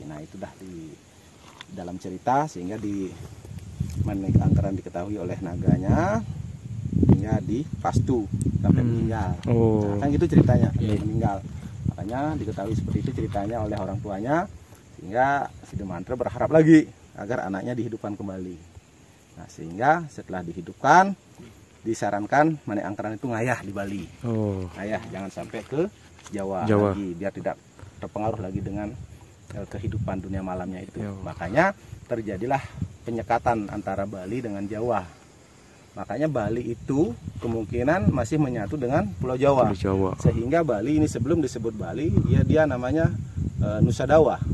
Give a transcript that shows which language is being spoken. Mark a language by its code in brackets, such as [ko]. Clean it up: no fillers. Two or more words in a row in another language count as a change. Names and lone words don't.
[id] Nah, itu dah di dalam cerita, sehingga di Mani Angkeran diketahui oleh naganya hingga dipastu sampai meninggal. Nah, kan gitu ceritanya, meninggal. Makanya diketahui seperti itu ceritanya oleh orang tuanya, sehingga Sidi Mantra berharap lagi agar anaknya dihidupkan kembali. Nah, sehingga setelah dihidupkan disarankan Mani Angkeran itu ngayah di Bali. Ngayah, jangan sampai ke Jawa lagi, biar tidak terpengaruh lagi dengan kehidupan dunia malamnya itu. Makanya terjadilah penyekatan antara Bali dengan Jawa. Makanya Bali itu kemungkinan masih menyatu dengan Pulau Jawa. Sehingga Bali ini sebelum disebut Bali, dia namanya Nusa Dawa.